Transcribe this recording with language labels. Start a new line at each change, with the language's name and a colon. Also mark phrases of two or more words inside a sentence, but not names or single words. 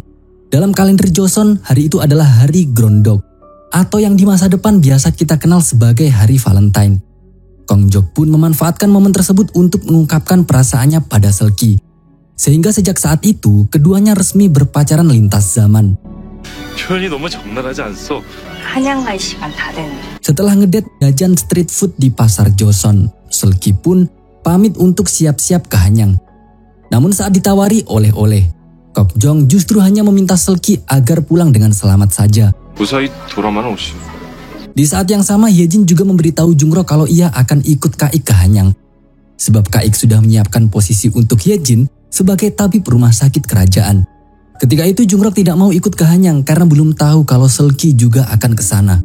Indonesian: Dalam kalender Joseon, hari itu adalah hari Grondok, atau yang di masa depan biasa kita kenal sebagai hari Valentine. Kong Jok pun memanfaatkan momen tersebut untuk mengungkapkan perasaannya pada Seulgi. Sehingga sejak saat itu, keduanya resmi berpacaran lintas zaman.
Korean: 표현이 너무 적나라하지 않소? 한양 갈 시간 다 됐네.
Indonesian: Setelah ngedate jajan
English: street food
Indonesian: di pasar Joseon, Seulgi pun pamit untuk siap-siap ke Hanyang. Namun saat ditawari oleh-oleh, Kok Jong justru hanya meminta Seulgi agar pulang dengan selamat saja.
Korean: 무사히 돌아만 오시오.
Indonesian: Di saat yang sama, Hyejin juga memberitahu Jungrok kalau ia akan ikut Kaik ke Hanyang. Sebab Kaik sudah menyiapkan posisi untuk Hyejin sebagai tabib rumah sakit kerajaan. Ketika itu Jungrok tidak mau ikut ke Hanyang karena belum tahu kalau Seulgi juga akan ke sana.